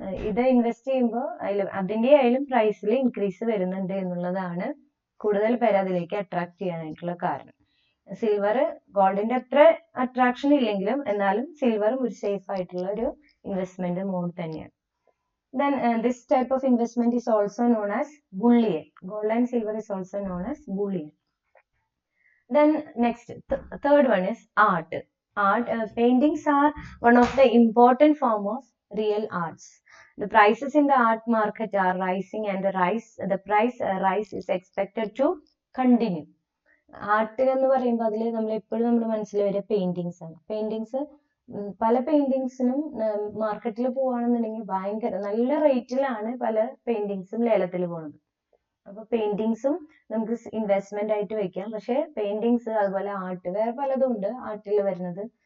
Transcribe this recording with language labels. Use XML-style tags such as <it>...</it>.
<ml>ഇത് ഇൻവെസ്റ്റ് ചെയ്യുമ്പോൾ അതിന്റെ ആയാലും പ്രൈസിൽ ഇൻക്രീസ് വരുന്നുണ്ട് എന്നുള്ളതാണ് കൂടുതൽ പേര് അതിലേക്ക് അട്രാക്ട് ചെയ്യാനായിട്ടുള്ള കാരണം. സിൽവർ ഗോൾഡിന്റെ അത്ര അട്രാക്ഷൻ ഇല്ലെങ്കിലും എന്നാലും സിൽവറും ഒരു സേഫ് ആയിട്ടുള്ള ഒരു ഇൻവെസ്റ്റ്മെന്റ് മോഡ് തന്നെയാണ്.</ml> <en>Then this type of investment is also known as bullion. Gold and silver is also known as bullion. Then next, third one is art. art, paintings are one of the important form of real arts. The prices in the art market are rising, and the price rise is expected to continue.</en> <ml>Art എന്ന് പറയുമ്പോൾ അതിൽ നമ്മൾ എപ്പോഴും നമ്മുടെ മനസ്സിൽ വരിക paintings ആണ്. Paintings പല പെയിന്റിങ്സിനും മാർക്കറ്റിൽ പോവുകയാണെന്നുണ്ടെങ്കിൽ ഭയങ്കര നല്ല റേറ്റിലാണ് പല പെയിന്റിങ്സും ലേലത്തിൽ പോകുന്നത്. അപ്പൊ പെയിന്റിങ്സും നമുക്ക് ഇൻവെസ്റ്റ്മെന്റ് ആയിട്ട് വെക്കാം. പക്ഷെ പെയിന്റിങ്സ് അതുപോലെ ആർട്ട് വേറെ പലതും ഉണ്ട് ആർട്ടിൽ വരുന്നത്.</ml>